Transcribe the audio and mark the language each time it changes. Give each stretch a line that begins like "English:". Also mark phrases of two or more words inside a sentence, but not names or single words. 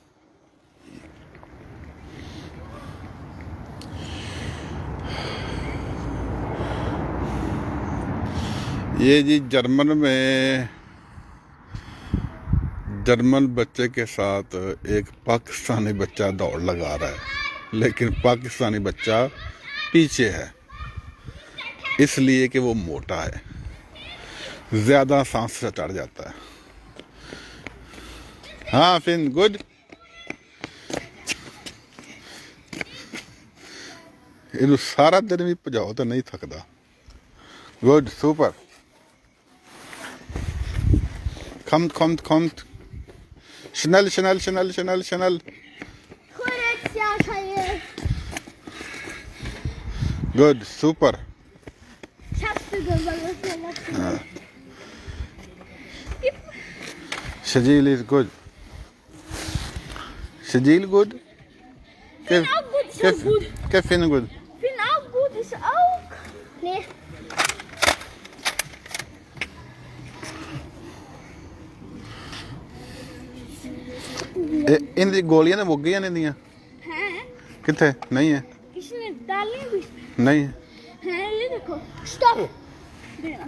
Hindi: ये जी जर्मन बच्चे के साथ एक पाकिस्तानी बच्चा दौड़ लगा रहा है, लेकिन पाकिस्तानी बच्चा पीछे है इसलिए कि वो मोटा है, ज्यादा सांस से चढ़ जाता है। हाँ फिन गुड।
Punjabi: इनू सारा दिन भी भजाओ तो नहीं थकदा।
English: good super.
German: kommt schnell
English: good super। Shajil is good। Shajil good।
German: Bin auch gut, ist auch gut.
English: Fin good।
German: Bin auch gut, ist auch. Nee.
Punjabi: इन दी गोलियां ने मुक गई ने दियां
Hindi: हैं?
Punjabi: किथे नहीं है?
Hindi: इसने डाली भी नहीं है। हैं, ये देखो स्टॉप देना।